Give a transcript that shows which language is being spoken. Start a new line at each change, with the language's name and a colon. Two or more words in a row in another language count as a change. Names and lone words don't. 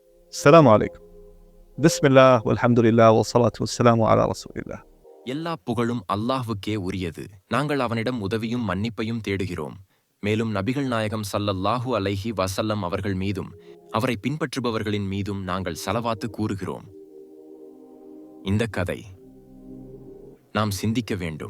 Arabic: السلام عليكم. بسم الله والحمد لله والصلاة والسلام على رسول الله.
Tamil: எல்லா புகழும் அல்லாஹ்வுக்கே உரியது. நாங்கள் அவனிடம் உதவியும் மன்னிப்பையும் தேடுகிறோம். மேலும் நபிகள் நாயகம்
Arabic: صلى الله عليه وسلم
Tamil: அவர்கள் மீதும் அவரை பின்பற்றுபவர்களின் மீதும் நாங்கள் ஸலவாத்து கூறுகிறோம். இந்த கதை நாம் சிந்திக்க வேண்டும்.